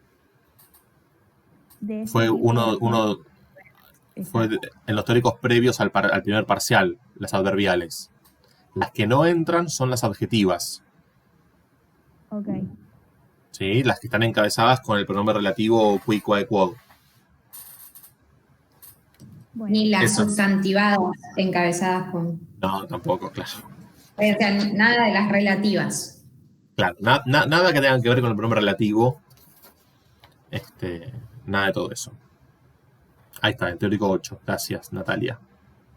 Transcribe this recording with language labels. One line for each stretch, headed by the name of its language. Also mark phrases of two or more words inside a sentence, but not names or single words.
Spanish: Fue en los teóricos previos al primer parcial, las adverbiales. Las que no entran son las adjetivas. Ok. ¿Sí? Las que están encabezadas con el pronombre relativo
Latin: qui, quae, quod.
Spanish: Bueno. Ni las sustantivadas encabezadas con... No, tampoco, claro. O sea, nada de las relativas. Claro, nada que tenga que ver con el pronombre relativo. Nada de todo eso. Ahí está, el teórico 8.